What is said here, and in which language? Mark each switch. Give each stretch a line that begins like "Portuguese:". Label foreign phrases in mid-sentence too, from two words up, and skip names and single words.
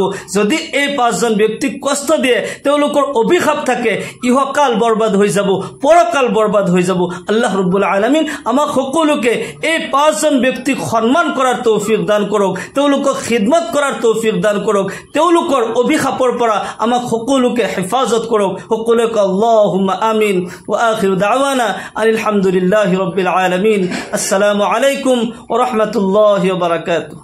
Assamese: যদি এই 5জন ব্যক্তিক কষ্ট দিয়ে, তেওঁলোকৰ অভিশাপ থাকে, ইহকাল বৰবাদ হৈ যাব, পৰকাল বৰবাদ হৈ যাব। আল্লাহ ৰাব্বুল আলামিন আমাক সকলোকে এই 5জন ব্যক্তিক সন্মান কৰাৰ তৌফিক দান কৰক, তেওঁলোকক খিদমত কৰাৰ তৌফিক দান কৰক, তেওঁলোকৰ অভিশাপৰ পৰা আমাক সকলোকে হেফাজত কৰক। সকলোকে
Arabic: اللهم آمين. وآخر دعوانا أن الحمد لله رب العالمين. السلام عليكم ورحمة الله وبركاته.